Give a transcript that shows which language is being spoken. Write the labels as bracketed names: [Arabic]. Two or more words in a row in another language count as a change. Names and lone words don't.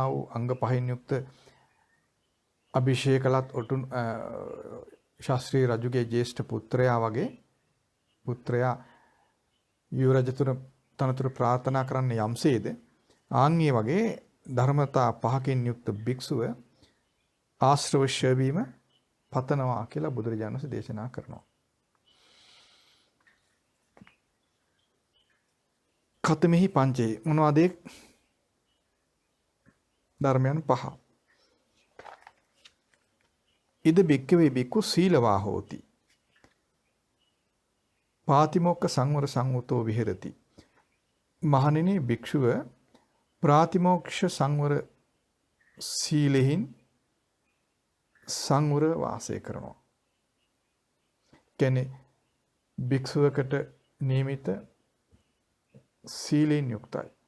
[Sinhala] වූ අංග පහෙන් යුක්ත අභිෂේකලත් ඔටුන් ශාස්ත්‍රී රජුගේ ජේෂ්ඨ පුත්‍රයා වගේ පුත්‍රයා යුවරජ තනතුර ප්‍රාර්ථනා කරන්න යම්සේද ආන්ගේ වගේ ධර්මතා පහකින් යුක්ත භික්ෂුව ආශ්‍රව ශවීම පතනවා කියලා බුදුරජාණන් වහන්සේ දේශනා කරනවා. [Pali] ඛතමෙහි පංචේ [Sinhala] මොනවද ධර්මයන් පහ. [Pali] ඉද බික්කවේ බික්කු සීලවා හෝති. පාතිමොක්ඛ සංවර සංවතෝ විහෙරති. [Sinhala] මහණෙනි භික්ෂුව ප්‍රාතිමෝක්ෂ සංවර සීලෙහින් සංවර වාසය කරනවා. කියන්නේ භික්ෂුවකට නියමිත සීලෙන් යුක්තයි.